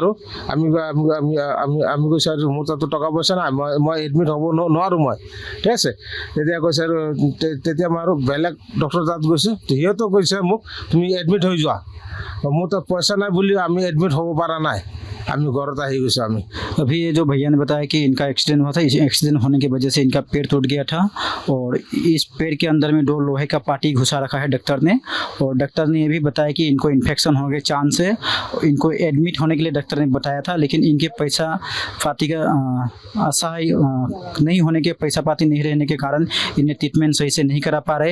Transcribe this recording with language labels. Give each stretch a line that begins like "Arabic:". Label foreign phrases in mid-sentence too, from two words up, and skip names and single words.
Assamese: আৰু আমি কৈছোঁ আৰু মোৰ তাতো টকা পইচা নাই, মই এডমিট হ'ব নোৱাৰোঁ মই। ঠিক আছে, তেতিয়া কৈছে আৰু তেতিয়া মই আৰু বেলেগ ডক্টৰ তাত গৈছোঁ। সিহঁতেও কৈছে মোক তুমি এডমিট হৈ যোৱা। মোৰ তাত পইচা নাই বুলি আমি এডমিট হ'ব পৰা নাই, আমি ঘৰত আহি গৈছোঁ আমি।
Hindi: अभी ये जो भैया ने बताया कि इनका एक्सीडेंट हुआ था, इस एक्सीडेंट होने की वजह से इनका पेड़ टूट गया था और इस पेड़ के अंदर में 2 लोहे का पार्टी घुसा रखा है डॉक्टर ने। और डॉक्टर ने ये भी बताया कि इनको इन्फेक्शन होने के चांस है। इनको एडमिट होने के लिए डॉक्टर ने बताया था, लेकिन इनके पैसा पाती का असहाय नहीं होने के, पैसा पाती नहीं रहने के कारण इन्हें ट्रीटमेंट सही से नहीं करा पा रहे।